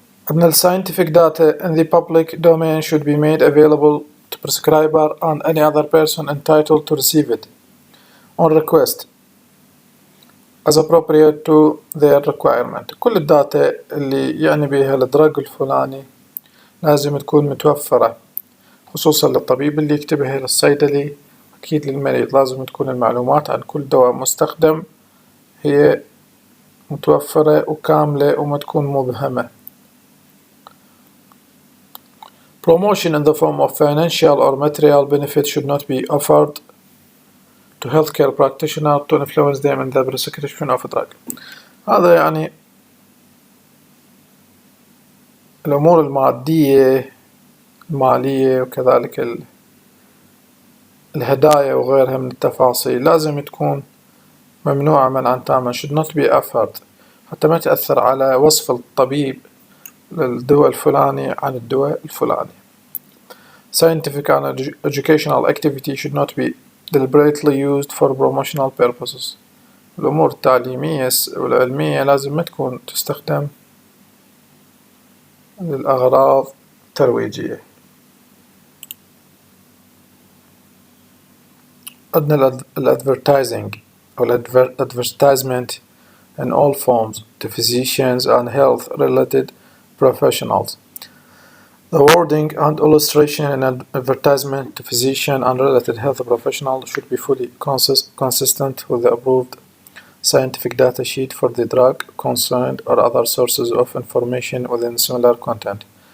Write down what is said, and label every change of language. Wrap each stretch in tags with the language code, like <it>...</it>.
<en>The scientific data in the public domain should be made available to prescriber and any other person entitled to receive it on request as appropriate to their requirement.</en> <ar>كل الداتا اللي يعني بها الدرج الفلاني لازم تكون متوفرة، خصوصا للطبيب اللي يكتبها للصيدلي، أكيد للمريض. لازم تكون المعلومات عن كل دواء مستخدم هي متوفرة وكاملة وما تكون مبهمة.</ar> <en>Promotion in the form of financial or material benefit should not be offered to healthcare practitioners to influence them in the prescription of a drug.</en> <ar>هذا يعني الأمور المادية المالية وكذلك الهدايا وغيرها من التفاصيل لازم تكون ممنوعة منعا تاما.</ar> <en>should not be offered</en> <ar>حتى ما تأثر على وصف الطبيب للدواء الفلاني عن الدواء الفلاني.</ar> <en>Scientific and educational activity should not be deliberately used for promotional purposes.</en> <ar>الأمور التعليمية والعلمية لازم ما تكون تستخدم للأغراض الترويجية. عندنا</ar> <en>advertising أو advertisement in all forms to physicians and health related professionals. The wording and illustration in an advertisement to physician and related health professionals should be fully consistent with the approved scientific data sheet for the drug concerned or other sources of information within similar content.</en>